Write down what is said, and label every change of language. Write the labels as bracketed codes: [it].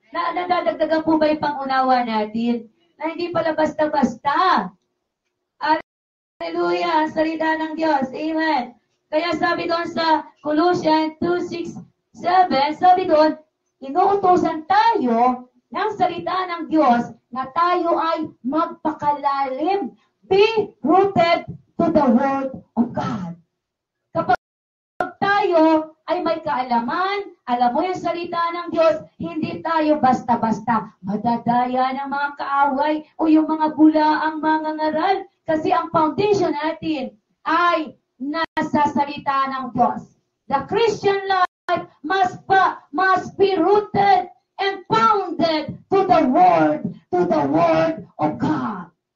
[tl] Nadadagdagan po ba yung pangunawa natin? Na hindi pala basta-basta. Hallelujah! Salita ng Diyos. Amen. Kaya sabi doon sa Colossians 2:6, 7, sabi doon, inuutosan tayo ng salita ng Diyos na tayo ay magpakalalim. [en] Be rooted to the Word of God. [tl] Kapag tayo ay may kaalaman, alam mo yung salita ng Diyos, hindi tayo basta-basta madadaya ng mga kaaway o yung mga bulaang mga ngaral. Kasi ang foundation natin ay nasa salita ng Diyos. [en] The Christian life must be rooted and founded to the Word of God.